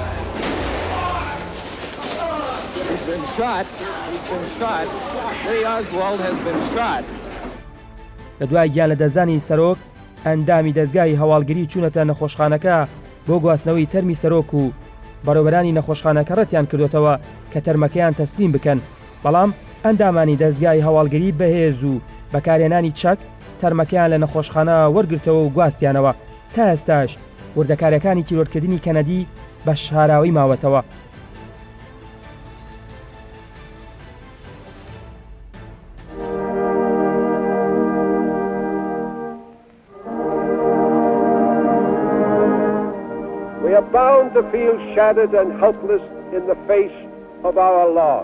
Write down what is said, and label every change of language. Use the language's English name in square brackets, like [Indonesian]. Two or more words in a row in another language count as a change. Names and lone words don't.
[Central Kurdish] لە دوای گیان لە دەستدانی سەرۆک ئەندامی دەستگای هەواڵگری چوونەتە نەخۆشخانەکە بۆ گواستنەوەی تەرمی سەرۆک و بەڕێوەبەرانی نەخۆشخانەکە ڕەتیان کردوتەوە کە تەرمەکەیان تەسلیم بکەن. بەڵام ئەندامانی دەستگای هەواڵگری بەهێز و بەکارهێنانی چەک تەرمەکەیان لە نەخۆشخانە وەرگرتەوە و گواستیانەوە. تا ئێستاش وردەکارەکانی تیرۆرکردنی کەنەدی بە شاراوی ماوەتەوە. [English] We are bound to feel shattered and helpless in the face of our loss.